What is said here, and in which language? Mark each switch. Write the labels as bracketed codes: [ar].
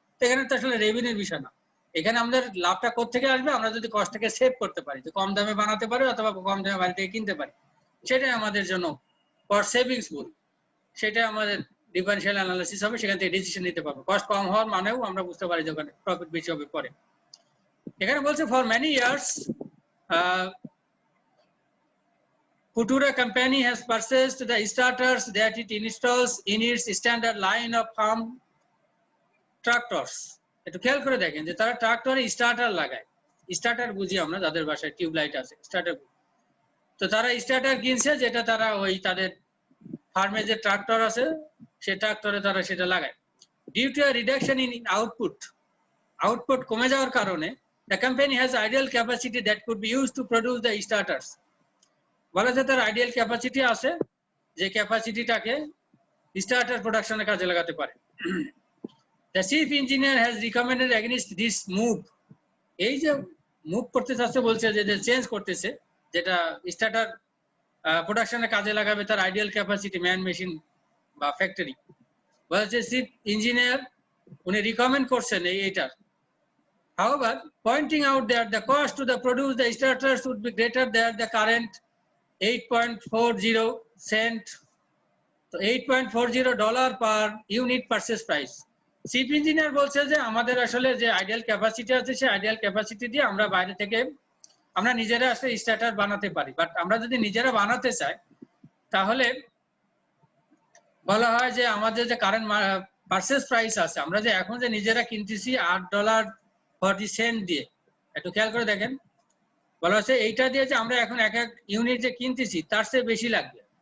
[bn] তো এখানে তো আসলে রেভিনিউর বিষয় না, এখানে আমাদের লাভটা কোত্থেকে আসবে, আমরা যদি কস্টটাকে সেভ করতে পারি, তো কম দামে বানাতে পারি অথবা কম দামে বাইরে থেকে কিনতে পারি, সেটাই আমাদের জন্য ফর সেভিংস বলি, সেটাই আমাদের ডিফারেনশিয়াল অ্যানালিসিস হবে, সেখান থেকে ডিসিশন নিতে পারবো। কস্ট কম হওয়ার মানেও আমরা বুঝতে পারি যে ওখানে প্রফিট বেশি হবে পরে। এখানে বলছে [en] For many years Futura company has purchased the starters that it installs in its standard line of farm tractors. [bn] একটু খেয়াল করে দেখেন যে তারা ট্রাক্টরে স্টার্টার লাগায়। স্টার্টার বুঝি আমরা, যাদের বাসায় টিউব লাইট আছে স্টার্টার। তো তারা স্টার্টার কিনছে যেটা তারা ওই তাদের ফার্মে যে ট্রাক্টর আছে সেই ট্রাক্টরে তারা সেটা লাগায়। [en] due to a reduction in output [bn] কমে যাওয়ার কারণে [en] the company has ideal capacity that could be used to produce the starters. [bn] বলা যায় তার আইডিয়াল ক্যাপাসিটি আছে, যে ক্যাপাসিটিটাকে স্টার্টার প্রোডাকশনে কাজে লাগাতে পারে। [en] The chief engineer has recommended against this move. [bn] এই যে মুভ করতে চাচ্ছে বলছে যে চেঞ্জ করতেছে, যেটা স্টার্টার প্রোডাকশনে কাজে লাগাবে তার আইডিয়াল ক্যাপাসিটি ম্যান মেশিন বা ফ্যাক্টরি। বলছে চিফ ইঞ্জিনিয়ার উনি রিকমেন্ড করছেন এইটার। [en] However, pointing out that the cost to produce the starters would be greater than the current 8.40 cent, so $8.40 per unit purchase price. [bn] Chief engineer বলছে যে আমাদের আসলে যে আইডিয়াল ক্যাপাসিটি আছে সেই আইডিয়াল ক্যাপাসিটি দিয়ে আমরা বাইরে থেকে আমরা নিজেরা আসলে স্টার্টার বানাতে পারি, বাট আমরা যদি নিজেরা বানাতে চাই তাহলে বলা হয় যে আমাদের যে কারেন্ট পারচেজ প্রাইস আছে, আমরা যে এখন যে নিজেরা কিনতেছি $8.40 দিয়ে, একটু খেয়াল করে দেখেন বলা হচ্ছে এইটা দিয়ে যে আমরা এখন এক এক ইউনিট যে কিনতেছি তার চেয়ে বেশি লাগবে।